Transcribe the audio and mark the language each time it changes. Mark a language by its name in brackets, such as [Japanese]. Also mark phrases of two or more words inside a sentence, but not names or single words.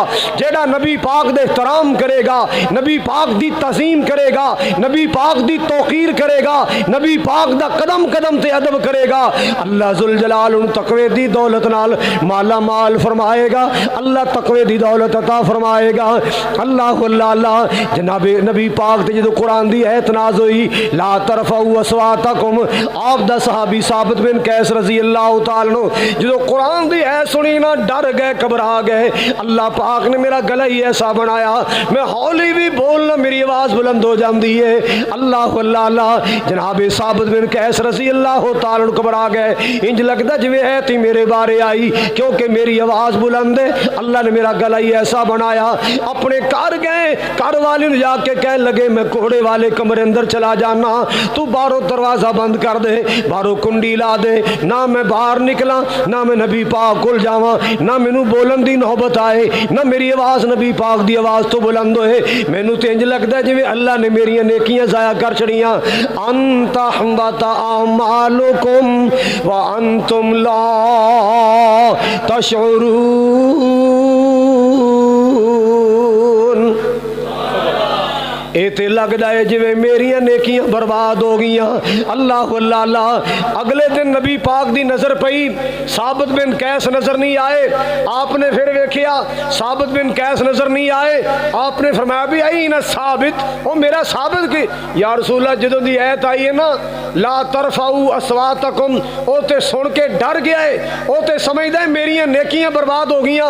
[Punjabi] جیڑا نبی پاک دے احترام کرے گا، نبی پاک دی تعظیم کرے گا، نبی پاک دی توقیر کرے گا، نبی پاک دا قدم قدم تے ادب کرے گا، اللہ [Arabic] ذو الجلال [Punjabi] ان تقوے دی دولت نال مالا مال فرمائے گا، اللہ تقوے دی دولت عطا فرمائے گا. اللہ اللہ اللہ۔ جناب نبی پاک تے جو قرآن دی آیت ناز ہوئی [Arabic] لا ترفعوا أصواتكم, [Punjabi] آپ دا صحابی ثابت بن قیس [Arabic] رضی اللہ تعالیٰ عنہ [Punjabi] جو قرآن دی آیت سنی نا ڈر گئے، گھبرا گئے. اللہ پاک نے میرا گلا ہی ایسا بنایا، میں ہولی بھی بولنا میری آواز بلند ہو جاتی ہے. اللہ اللہ اللہ. جناب ثابت بن قیس [Arabic] رضی اللہ تعالیٰ عنہ [Punjabi] گھبرا گئے، انج لگتا جویں آیت ہی میرے بارے آئی، کیونکہ میری آواز بلند ہے، اللہ نے میرا گلا ہی ایسا بنایا. اپنے گھر گئے، گھر والے نے جا کے کہنے لگے میں گھوڑے والے کمرے اندر چلا جانا، تو باہروں دروازہ بند کر دے، باہروں کنڈی لا دے، نا میں باہر نکلا، نا میں نبی پاک کول جاواں، نا مینوں بولن دی نوبت آئے، نا میری آواز نبی پاک دی آواز تو بلند ہوئے. مینوں تو انج لگتا جویں اللہ نے میریاں نیکیاں ضائع کر چھڈیاں. [Arabic] أن تحبط أعمالكم وأنتم لا تشعرون. [Punjabi] یہ تو لگتا ہے جویں میریاں نیکیاں برباد ہو گئی. اللہ اللہ اللہ. اگلے دن نبی پاک دی نظر پئی، ثابت بن قیس نظر نہیں آئے. آپنے پھر ویکھیا ثابت بن قیس نظر نہیں آئے، آپنے فرمایا بھی آئی نا ثابت، وہ میرا ثابت کی [Arabic] یا رسول اللہ [Punjabi] جدوں دی آیت آئی ہے نا [Arabic] لا ترفعوا أصواتكم, [Punjabi] وہ تو سن کے ڈر گیا ہے، وہ تو سمجھدا ہے میریاں نیکیاں برباد ہو گئی.